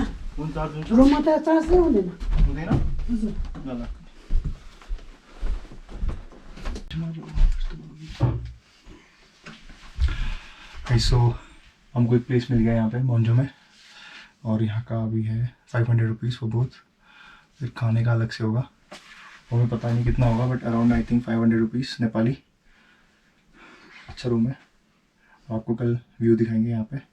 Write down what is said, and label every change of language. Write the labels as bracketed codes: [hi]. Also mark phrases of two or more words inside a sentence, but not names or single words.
[ne] फोन चार्ज हुन्छ रुममा त चार्ज नै हुँदैन. हुँदैन. [hi] सो हमको एक प्लेस मिल गया यहाँ पे मोंजो में, और यहाँ का अभी है 500 [en] rupees for both. [hi] फिर खाने का अलग से होगा, वो हमें पता नहीं कितना होगा, [en] but around I think 500 rupees [hi] नेपाली. अच्छा रूम है. आपको कल व्यू दिखाएंगे यहाँ पे.